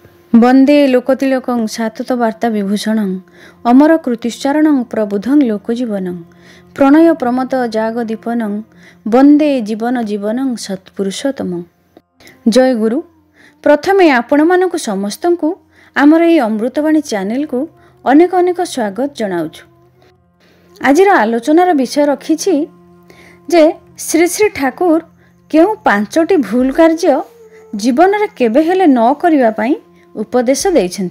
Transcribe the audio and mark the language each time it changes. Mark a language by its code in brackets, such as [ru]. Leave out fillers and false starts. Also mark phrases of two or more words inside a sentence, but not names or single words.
[sa] वंदे लोकतिलकं साततवार्ता विभूषणं अमर कृतिश्चारणं प्रबुधं लोकजीवनं प्रणय प्रमत जागदीपनं वंदे जीवन जीवनं सत्पुरुषोत्तमं। [or] जय गुरु। ପ୍ରଥମେ ଆପଣ ମାନଙ୍କୁ ସମସ୍ତଙ୍କୁ ଆମର ଏ ଅମୃତବାଣୀ ଚ୍ୟାନେଲ କୁ ଅନେକ ଅନେକ ସ୍ୱାଗତ ଜଣାଉଛୁ। ଆଜିର ଆଲୋଚନାର ବିଷୟ ରଖିଛି ଯେ ଶ୍ରୀ ଶ୍ରୀ ଠାକୁର କେଉଁ ପାଞ୍ଚଟି ଭୁଲ କାର୍ଯ୍ୟ ଜୀବନ ରେ କେବେ ହେଲେ ନ କରିବା ପାଇଁ ଉପଦେଶ ଦେଇଛନ୍ତି।